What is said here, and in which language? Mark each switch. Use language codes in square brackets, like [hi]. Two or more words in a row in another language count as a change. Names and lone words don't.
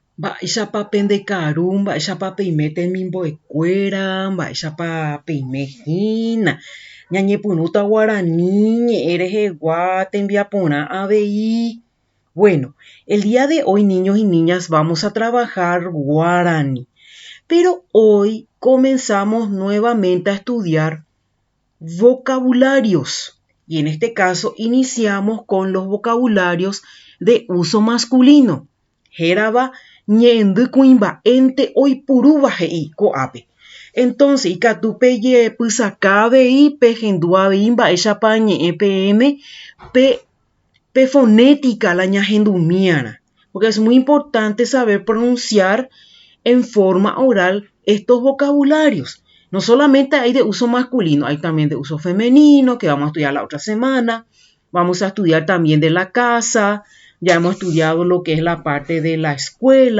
[gn] Mba'éichapa pendekaru, mba'éichapa peime temimbo'ekuéra, mba'éichapa peimehína. Ñañepyrũta Guarani, ñe'ẽ rehegua, tembiaporã avei. [es] Bueno, el día de hoy, niños y niñas, vamos a trabajar Guarani. Pero hoy comenzamos nuevamente a estudiar vocabularios. Y en este caso iniciamos con los vocabularios de uso masculino. [gn] Hérava ñe'ẽndykuimba'énte oipuruva he'i ko'ápe. Entonces, ikatúpe pychaka avei, pehendu avei, mba'éichapa ñe'ẽ peẽme pe fonética la ñahendumíara. [es] Porque es muy importante saber pronunciar en forma oral estos vocabularios. No solamente hay de uso masculino, hay también de uso femenino, que vamos a estudiar la otra semana. Vamos a estudiar también de la casa. Ya hemos estudiado lo que es la parte de la escuela.